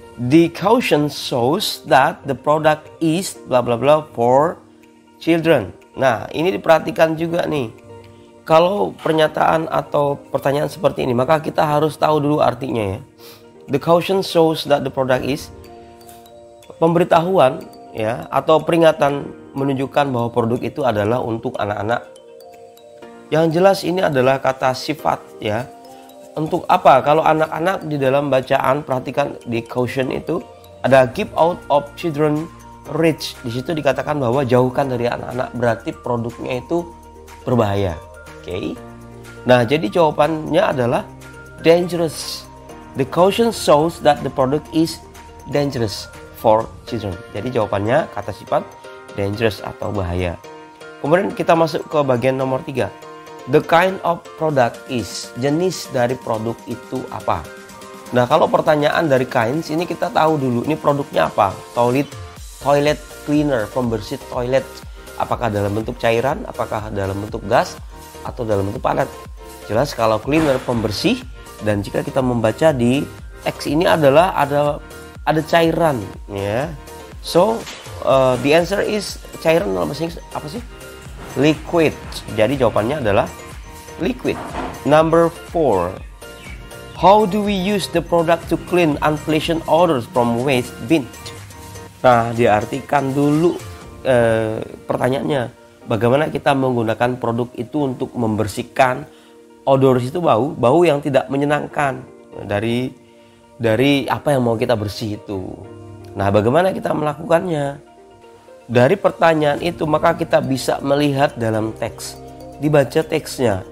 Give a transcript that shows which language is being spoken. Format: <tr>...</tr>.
<en>The caution shows that the product is blah blah blah for children.</en> <id>Nah, ini diperhatikan juga nih. Kalau pernyataan atau pertanyaan seperti ini, maka kita harus tahu dulu artinya ya.</id> <en>The caution shows that the product is,</en> <id>pemberitahuan ya atau peringatan menunjukkan bahwa produk itu adalah untuk anak-anak. Yang jelas ini adalah kata sifat ya. Untuk apa? Kalau anak-anak di dalam bacaan, perhatikan di caution itu ada</id> <en>keep out of children reach.</en> <id>Di situ dikatakan bahwa jauhkan dari anak-anak, berarti produknya itu berbahaya. Oke. Nah, jadi jawabannya adalah dangerous.</id> <en>The caution shows that the product is dangerous for children.</en> <id>Jadi jawabannya kata sifat dangerous atau bahaya. Kemudian kita masuk ke bagian nomor 3.</id> <en>The kind of product is,</en> <id>jenis dari produk itu apa? Nah, kalau pertanyaan dari kinds ini kita tahu dulu ini produknya apa. Toilet cleaner, pembersih toilet. Apakah dalam bentuk cairan, apakah dalam bentuk gas, atau dalam bentuk padat? Jelas kalau cleaner pembersih, dan jika kita membaca di teks ini adalah ada cairan ya.</id> <en>So the answer is</en> <id>cairan dalam bahasa Inggris apa sih? Liquid. Jadi jawabannya adalah liquid.</id> <en>Number 4. How do we use the product to clean unpleasant odors from waste bin?</en> <id>Nah, diartikan dulu pertanyaannya. Bagaimana kita menggunakan produk itu untuk membersihkan odor itu bau yang tidak menyenangkan dari apa yang mau kita bersih itu. Nah, bagaimana kita melakukannya? Dari pertanyaan itu maka kita bisa melihat dalam teks, dibaca teksnya.</id>